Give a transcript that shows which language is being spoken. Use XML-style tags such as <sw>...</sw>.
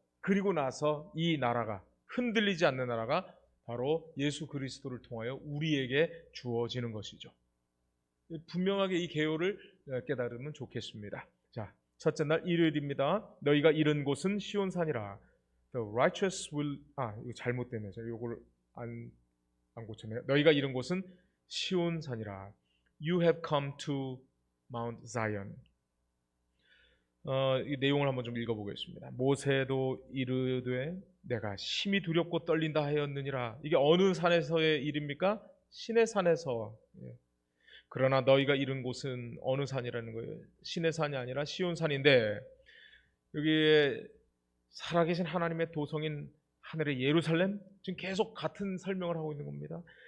<ko>그리고 나서 이 나라가, 흔들리지 않는 나라가 바로 예수 그리스도를 통하여 우리에게 주어지는 것이죠. 분명하게 이 개요를 깨달으면 좋겠습니다. 자, 첫째 날 일요일입니다. 너희가 이른 곳은 시온산이라.</ko> <en>The righteous will,</en> <ko>이거 잘못됐네요. 제가 이걸 안 고쳤네요. 너희가 이른 곳은 시온산이라.</ko> <en>You have come to Mount Zion.</en> <ko>이 내용을 한번 좀 읽어보겠습니다. 모세도 이르되 내가 심히 두렵고 떨린다 하였느니라. 이게 어느 산에서의 일입니까? 신의 산에서. 그러나 너희가 이른 곳은 어느 산이라는 거예요? 신의 산이 아니라 시온산인데, 여기에 살아계신 하나님의 도성인 하늘의 예루살렘, 지금 계속 같은 설명을 하고 있는 겁니다.</ko>